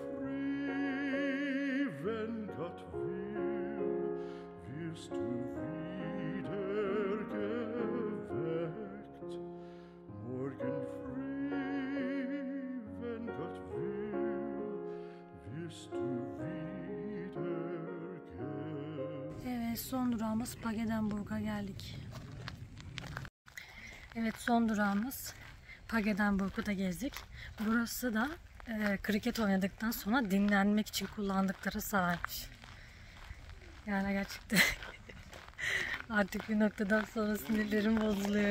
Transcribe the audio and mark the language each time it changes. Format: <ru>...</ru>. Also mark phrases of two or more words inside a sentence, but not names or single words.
<de>früh, wenn Gott will, wirst du wieder geweckt. Morgen früh, wenn Gott will, wirst du wieder geweckt.</de> <tr>Evet, son durağımız Pagedenburg'a geldik. Evet, son durağımız Pagedenburg'u da gezdik. Burası da kriket oynadıktan sonra dinlenmek için kullandıkları sahaymış. Yani gerçekten artık bir noktadan sonra sinirlerim bozuluyor.</tr>